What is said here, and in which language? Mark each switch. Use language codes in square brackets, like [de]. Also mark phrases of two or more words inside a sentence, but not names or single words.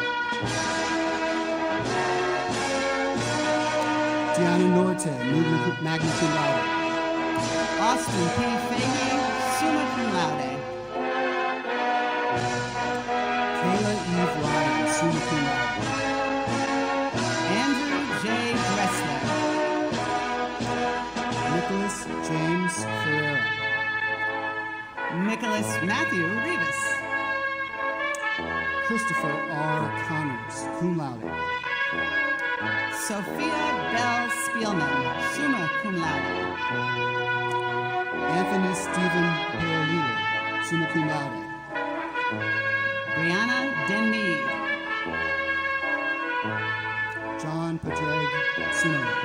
[en] Diana Norte, [la] magna cum laude. [en] Austin P. Fahey, [la] summa cum laude. [en] Kayla Eve Ryan, [la] summa cum laude. [en] Andrew J. Dressler. Nicholas James Ferreira. Nicholas Matthew Rivas. Christopher R. Connors, [la] cum laude. [en] Sophia Bell Spielman, [la] summa cum laude. [en] Anthony Stephen Paolillo, [la] summa cum laude. [en] Brianna Denmead. John Padraig, [la] summa laude.